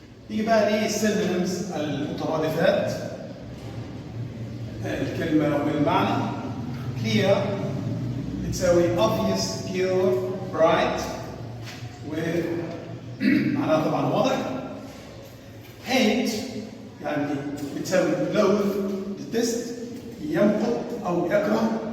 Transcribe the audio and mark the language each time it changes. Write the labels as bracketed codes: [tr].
[ar] يجي بقى ليه synonyms المترادفات الكلمة والمعنى. [en] clear [ar] بتساوي [en] obvious, pure, bright [ar] ومعناها طبعا واضح. hate يعني بتساوي [en] loathe, detest, [ar] يمقت أو يكره.